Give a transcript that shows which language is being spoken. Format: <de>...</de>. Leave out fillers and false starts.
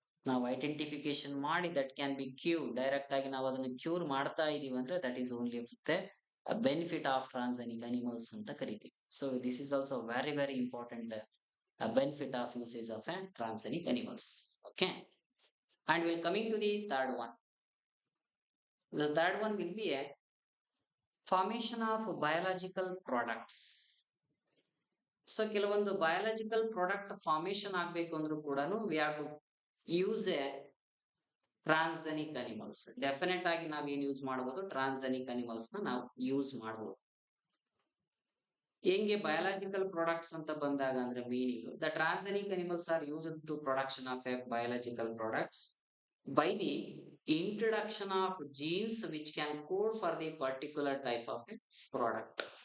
<kn>ನಾವು</kn> <en>identification</en> <kn>ಮಾಡಿ</kn> <en>that can be cure, direct</en> <kn>ಆಗಿ ನಾವು ಅದನ್ನು</kn> <en>cure</en> <kn>ಮಾಡ್ತಾ ಇದೀವಿ ಅಂದ್ರೆ</kn> <en>that is only the benefit of transgenic animals</en> <kn>ಅಂತ ಕರಿತೀವಿ.</kn> <en>So this is also very very important benefit of usage of transgenic animals. Okay, and we're coming to the third one. The third one will be a formation of biological products. So</en> <kn>ಕೆಲವೊಂದು</kn> <en>biological product formation</en> <kn>ಆಗ್ಬೇಕು ಅಂದ್ರೂ ಕೂಡ</kn> <en>We have to use a transgenic animals.</en> <kn>Definite ಆಗಿ ನಾವ್ ಏನ್ use ಮಾಡಬಹುದು, transgenic animals ನ ನಾವು ಯೂಸ್ ಮಾಡಬಹುದು. ಹೆಂಗೆ</kn> <en>biological products</en> <kn>ಅಂತ ಬಂದಾಗ ಅಂದ್ರೆ</kn> <en>Meaning, the transgenic animals are used to production of a biological products by the introduction of genes which can code for the particular type of a product.</en>